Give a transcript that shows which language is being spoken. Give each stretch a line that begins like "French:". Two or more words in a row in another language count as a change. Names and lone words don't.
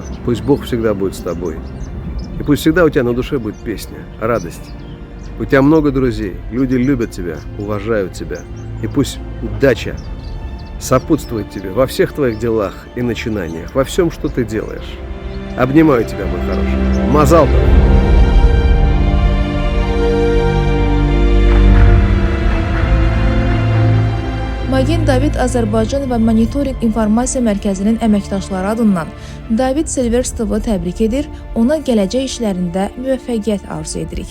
Russian: Пусть Бог всегда будет с тобой. И пусть всегда у тебя на душе будет песня, радость. У тебя много друзей, люди любят тебя, уважают тебя. И пусть удача сопутствует тебе во всех твоих делах и начинаниях, во всем, что ты делаешь. Обнимаю тебя, мой хороший.
Hebrew: מזל טוב.
Azerbaijani: Magen David Azərbaycan və Monitoring İnformasiya Mərkəzinin əməkdaşları adından David Silverstovu təbrik edir, ona gələcək işlərində müvəffəqiyyət arzu edirik.